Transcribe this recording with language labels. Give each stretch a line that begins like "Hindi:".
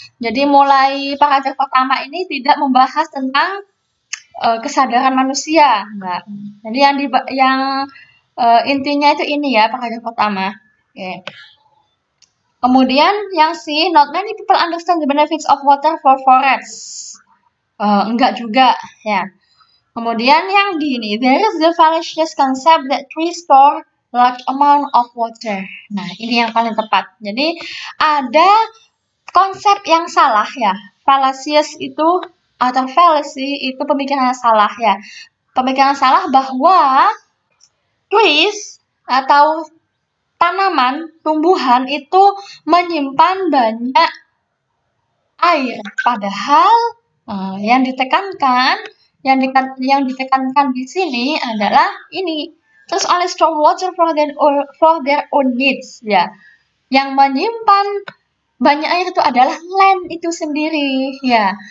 Indonesian: Jadi mulai paragraf pertama ini tidak membahas tentang kesadaran manusia. Nah, jadi yang intinya itu ini ya, paragraf pertama. Oke. Kemudian yang C,
English: not many people understand the benefits of water for forests.
Indonesian: Enggak juga ya. Kemudian yang D ini,
English: there is the fallacious concept that trees store large amount of water.
Indonesian: Nah, ini yang paling tepat. Jadi ada konsep yang salah ya. Fallacious itu atau fallacy itu pemikiran yang salah ya. Pemikiran salah bahwa trees atau tanaman, tumbuhan itu menyimpan banyak air. Padahal yang ditekankan di sini adalah ini. Terus
English: only store water for their own needs
Indonesian: ya. Yang menyimpan banyak air itu adalah land itu sendiri ya.